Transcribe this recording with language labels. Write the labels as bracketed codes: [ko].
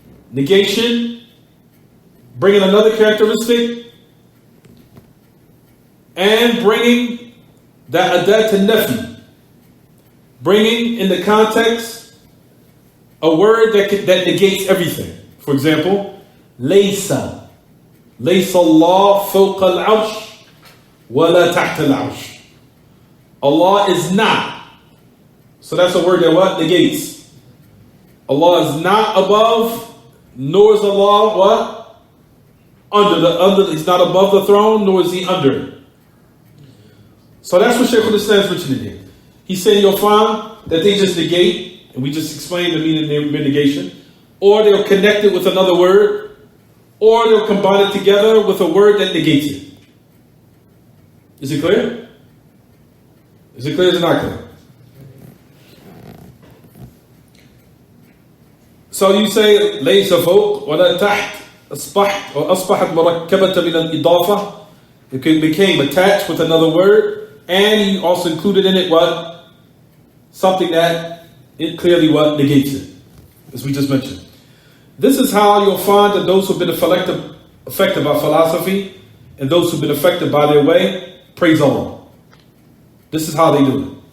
[en] Negation, bringing another characteristic, and bringing that adat to nafi. Bringing in the context a word that negates everything. For example, laysa. [ar] ليس الله فوق العرش ولا تحت العرش. [en] Allah is not. So that's a word that what? Negates. Allah is not above, nor is Allah what? Under. He's not above the throne, nor is he under. So that's what Shaykh al-Islam is mentioning here. He's saying you'll find that they just negate, and we just explained the meaning of negation, or they'll connect it with another word, or they'll combine it together with a word that negates it. Is it clear? Is it clear or is it not clear? So you say [ar] ليس فوق ولا تحت أصبحت or أصبحت مركبة من الإضافة. [en] It became attached with another word, and he also included in it what? Something that it clearly what? Negates it, as we just mentioned. This is how you'll find that those who've been affected by philosophy and those who've been affected by their way praise Allah. This is how they do it.